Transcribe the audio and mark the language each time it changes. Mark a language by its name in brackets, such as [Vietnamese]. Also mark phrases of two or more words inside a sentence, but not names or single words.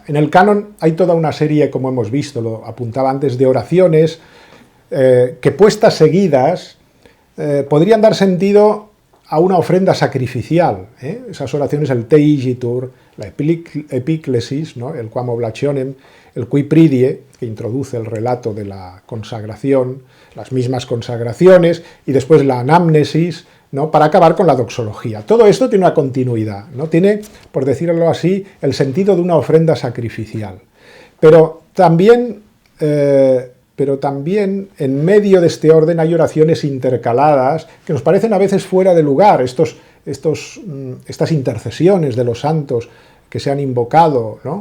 [Spanish] En el canon hay toda una serie, como hemos visto, lo apuntaba antes, de oraciones que puestas seguidas podrían dar sentido a una ofrenda sacrificial. Esas oraciones, el Te igitur, la epíclesis, ¿no? El quam oblationem, el qui pridie, que introduce el relato de la consagración, las mismas consagraciones, y después la anamnesis, ¿no? Para acabar con la doxología. Todo esto tiene una continuidad, ¿no? Tiene, por decirlo así, el sentido de una ofrenda sacrificial. Pero también en medio de este orden hay oraciones intercaladas que nos parecen a veces fuera de lugar, estas intercesiones de los santos que se han invocado, ¿no?